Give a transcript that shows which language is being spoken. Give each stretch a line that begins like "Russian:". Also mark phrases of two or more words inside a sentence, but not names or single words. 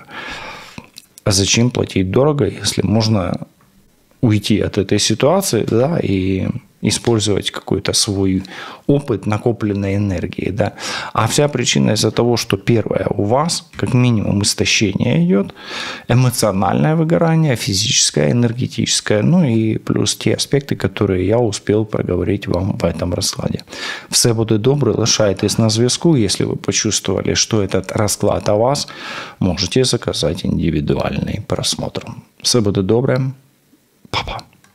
Russian: А зачем платить дорого, если можно уйти от этой ситуации, да, и использовать какой-то свой опыт накопленной энергии, да. А вся причина из-за того, что первое, у вас как минимум истощение идет, эмоциональное выгорание, физическое, энергетическое, ну и плюс те аспекты, которые я успел проговорить вам в этом раскладе.
Ukrainian: Все буде добре, лишайтесь на зв'язку.
Russian: Если вы почувствовали, что этот расклад о вас, можете заказать индивидуальный просмотр.
Ukrainian: Все буде добре. Па-па.